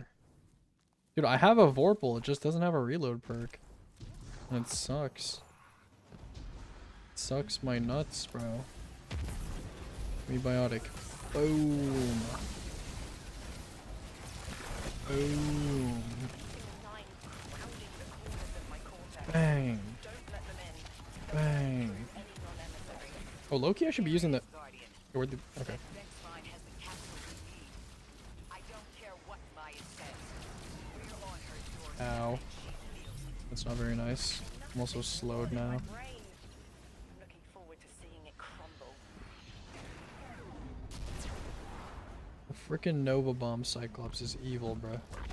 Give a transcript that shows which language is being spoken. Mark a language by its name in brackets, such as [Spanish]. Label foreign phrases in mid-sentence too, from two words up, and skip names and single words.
[English] Dude, I have a Vorpal, it just doesn't have a reload perk. And it sucks. It sucks my nuts, bro. Rebiotic. Boom. Boom. Bang. Bang. Oh, Loki, I should be using the... Okay. Ow. That's not very nice. I'm also slowed now. The frickin' Nova Bomb Cyclops is evil, bruh.